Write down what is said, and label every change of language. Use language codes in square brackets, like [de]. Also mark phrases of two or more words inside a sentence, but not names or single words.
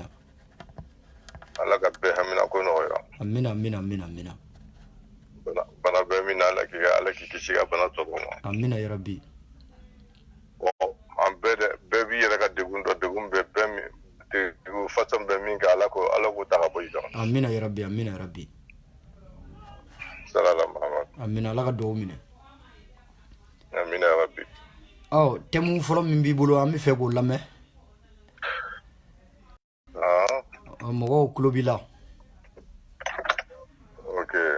[bm] Ala ka bɛɛ hamina ko nɔgɔya. Amina amina amina amina. Bana bɛɛ min na Ala k'i kisi ka bana tɔbɔ ma. [ar] آمين يا ربي. [bm] An bɛɛ b'i yɛrɛ ka degun dɔ degun bɛɛ min degun façon bɛɛ min kɛ Ala k'o ta ka bɔ i kan. [ar] آمين يا ربي آمين يا ربي. صلى الله محمد. [bm] Amina Ala ka dugawu minɛ. [ar] آمين يا ربي. [bm] Thème fɔlɔ min b'i bolo an bɛ fɛ k'o lamɛn. Mɔgɔw tulo b'i la. Ok.